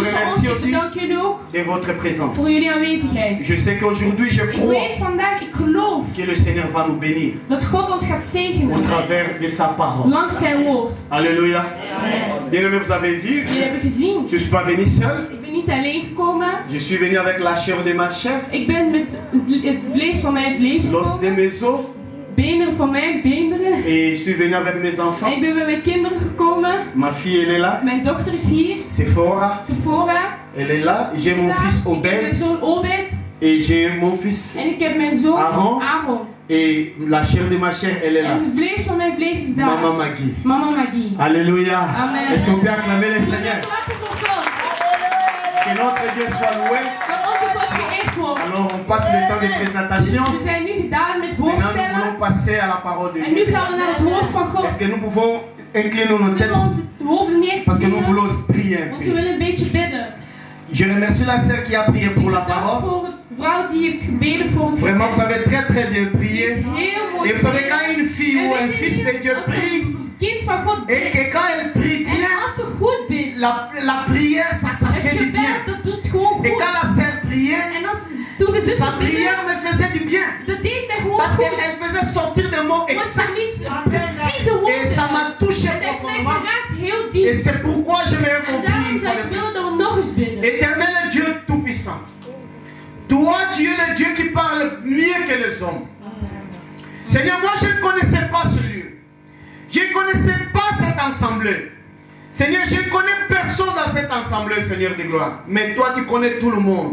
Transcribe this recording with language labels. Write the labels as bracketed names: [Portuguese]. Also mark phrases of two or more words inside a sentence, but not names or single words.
[Dutch] Tussen ons, [French] remercie [Dutch] ik [French] aussi [Dutch] bedank jullie ook [French] de votre présence. [Dutch] voor jullie aanwezigheid. [French] Je sais qu'aujourd'hui, je [Dutch] Ik [French] crois [Dutch] weet vandaag, ik geloof [French] que le Seigneur va nous bénir [Dutch] dat God ons gaat [French] au [Dutch] zegenen. [French] travers de sa parole. [Dutch] Langs zijn woord. [French] Alléluia. Bien-aimés, vous avez vu, [Dutch] Jullie hebben gezien. [French] je ne suis pas venu seul. [Dutch] Ik ben niet alleen gekomen. [French] Je suis venu avec la chair de ma chair, [Dutch] Ik ben met het vlees van mijn vlees [French] l'os de [Dutch] gekomen. [French] mes os, [Dutch] Benen van mijn beenderen. [French] et je suis venu avec mes [Dutch] En [French] enfants. [Dutch] ik ben met mijn kinderen gekomen. [French] Ma fille, elle est là. [Dutch] Mijn dochter is hier. [French] Sephora, [Dutch] Sephora. [French] elle est là. J'ai mon fils [Dutch] Ik heb mijn Obed zoon Obed. [French] et j'ai mon fils. [Dutch] En ik heb mijn zoon Aaron. Aaron. [French] Et la chair de ma chair, elle est là. [Dutch] En het vlees van mijn vlees is daar. [French] Maman Maggie. [Dutch] Mama Maggie. [French] Alléluia. Amen. Est-ce qu'on peut acclamer le Seigneur? [Dutch] Laten we voor God. [French] Que notre Dieu soit loué. [Dutch] Dat onze God geëerd wordt. [French] Alors on passe le temps de présentation. [Dutch] Dus we zijn nu gedaan met [French] Maintenant nous [Dutch] voorstellen. [French] voulons passer à la parole de [Dutch] En nu [French] Dieu. [Dutch] gaan we naar het woord van God. [French] Est-ce que nous pouvons incliner nos [Dutch] We [French] têtes [Dutch] moeten onze hoofden [French] parce que nous [Dutch] neerknielen. [French] voulons prier un [Dutch] Want we [French] peu. [Dutch] willen een beetje bidden. [French] Je remercie la sœur qui a prié pour la [Dutch] Dank [French] parole. [Dutch] voor de vrouw die heeft gebeden voor het [French] Vraiment, vous [Dutch] gebed. [French] avez très très bien prié. [Dutch] Heel mooi. [French] Et vous savez, quand une fille ou un fils de Dieu [Dutch] Als een [French] prie, [Dutch] kind van God [French] et [Dutch] bidt. [French] que quand elle prie [Dutch] En [French] bien, [Dutch] als ze goed bidt. [French] la prière, ça [Dutch] Het [French] fait du bien. [Dutch] gebed, dat doet gewoon [French] Et quand [Dutch] goed. [French] la sœur priait, [Dutch] En als toen de [French] sa [Dutch] zussen [French] prière [Dutch] bidden, [French] me faisait du bien. [Dutch] dat deed mij gewoon [French] Parce [Dutch] goed. [French] qu'elle faisait sortir des mots [Dutch] Want ze [French] exacts. [Dutch] liet precieze [French] Et [Dutch] woorden. [French] ça m'a touché [Dutch] En dat heeft mij [French] profondément. [Dutch] geraakt heel [French] Et [Dutch] diep. [French] c'est pourquoi je vais [Dutch] En [French] compris [Dutch] daarom [French] une fois [Dutch] zou [French] de [Dutch] ik willen [French] plus. [Dutch] dat we nog eens bidden. [French] Éternel Dieu Tout-Puissant, toi tu es le Dieu qui parle mieux que les hommes. Seigneur, moi je ne connaissais pas ce lieu. Je ne connaissais pas cette assemblée. Seigneur, je ne connais personne dans cette assemblée, Seigneur de gloire. Mais toi tu connais tout le monde.